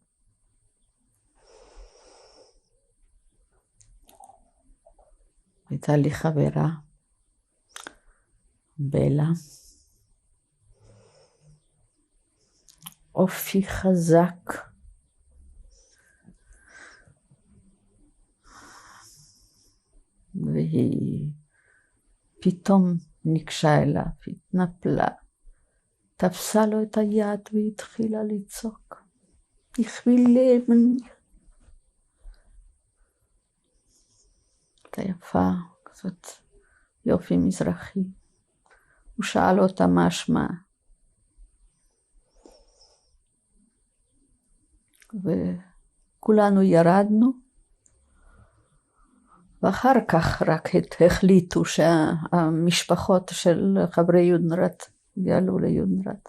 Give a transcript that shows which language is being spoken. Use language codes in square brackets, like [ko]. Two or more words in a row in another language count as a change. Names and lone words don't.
[he] הייתה לי חברה, בלה, אופי חזק, והיא פתאום ניגשה אליו, התנפלה, תפסה לו את היד והתחילה לצעוק. [de] Ich will leben. [he] הייתה יפה, כזאת יופי מזרחי. הוא שאל אותה מה שמה. וכולנו ירדנו, ואחר כך רק החליטו שהמשפחות של חברי יודנראט יעלו ליודנראט.